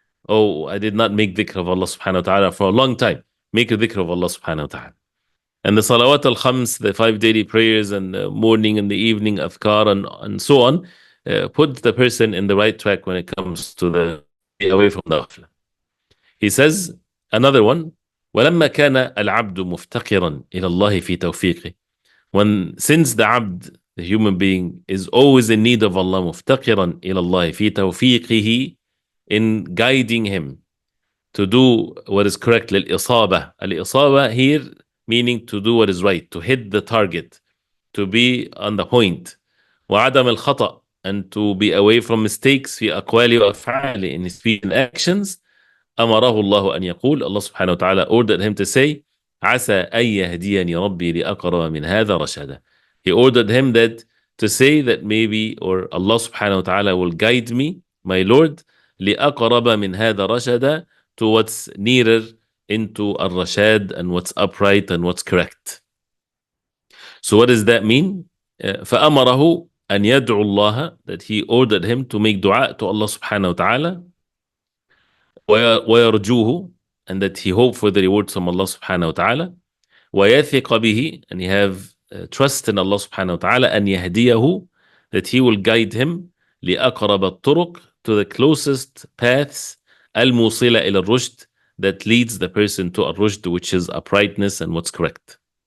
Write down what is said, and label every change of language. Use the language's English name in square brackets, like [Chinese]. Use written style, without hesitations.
[English] Oh, I did not make dhikr of Allah subhanahu wa ta'ala for a long time. Make a dhikr of Allah subhanahu wa ta'ala. And the salawat al-khams, the 5 daily prayers, and the morning and the evening afkar, and so on, put the person in the right track when it comes to the away from the ghafla. He says, another one, [Arabic] ولما كان العبد مفتقرا إلى الله في توفيقه. [English] Since the abd, the human being, is always in need of Allah, [Arabic] مفتقرا إلى الله في توفيقه, [English] in guiding him to do what is correct, [Arabic] للإصابة. [English] الإصابة here meaning to do what is right, to hit the target, to be on the point. [Arabic] وعدم الخطأ, [English] and to be away from mistakes [Arabic] في أقواله وأفعاله, [English] in his speech and actions. [Arabic] أمره الله أن يقول, [English] Allah subhanahu wa ta'ala ordered him to say, [Arabic] عسى أن يهديني ربي لأقرب من هذا رشدا. [English] He ordered him that to say that maybe, or Allah subhanahu wa ta'ala will guide me, my Lord, [Arabic] لأقرب من هذا رشدا, [English] to what's nearer into al-rashad and what's upright and what's correct. So what does that mean? [Arabic] فأمره أن يدعو الله, [English] that he ordered him to make dua to Allah subhanahu wa ta'ala, [Arabic] ويرجوه, [English] and that he hope for the rewards from Allah subhanahu wa ta'ala, [Arabic] ويثق به, [English] and he have trust in Allah subhanahu wa ta'ala, [Arabic] أن يهديه, [English] that he will guide him, [Arabic] لأقرب الطرق, [English] to the closest paths, [Arabic] الموصلة إلى الرشد, [English] that leads the person to al-rushd, which is uprightness and what's correct.